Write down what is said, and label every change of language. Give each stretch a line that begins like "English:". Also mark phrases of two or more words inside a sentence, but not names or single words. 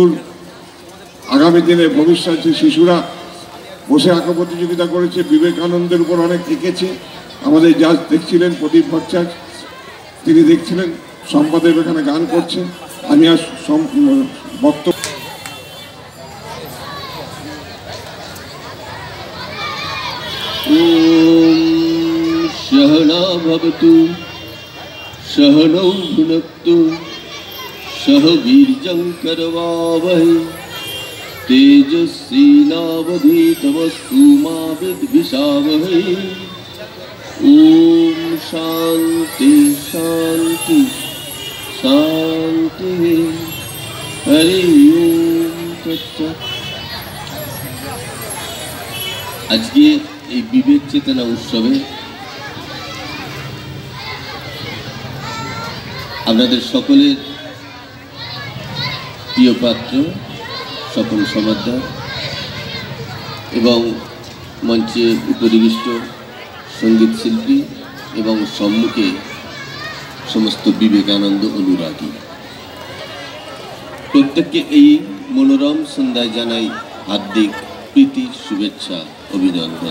Bangla: আগামী দিনে ভবিষ্যতে শিশুরা বসে আঁকা প্রতিযোগিতা করেছে, বিবেকানন্দের উপর অনেক এঁকেছে। আমাদের জাজ দেখছিলেন প্রদীপ ভট্টাচার্য, তিনি দেখছিলেন সম্পাদক এখানে গান করছেন। আমি আর বক্তব্য
Sanskrit: सहना भवतु सहनौ भुनक्तु सह वीर्यं करवावहै तेजस्विनावधीतमस्तु मा विद्विषावहै। ओम शांति शांति शांति। हरि ओम तत्सत्।
Bangla: আজকে এই বিবেক চেতনা উৎসবে আপনাদের সকলের প্রিয় পাত্র স্বপন সমাদ্দার এবং মঞ্চে উপরিষ্ট সঙ্গীত শিল্পী এবং সম্মুখে সমস্ত বিবেকানন্দ অনুরাগী, প্রত্যেককে এই মনোরম সন্ধ্যায় জানাই হার্দিক প্রীতি, শুভেচ্ছা, অভিনন্দন।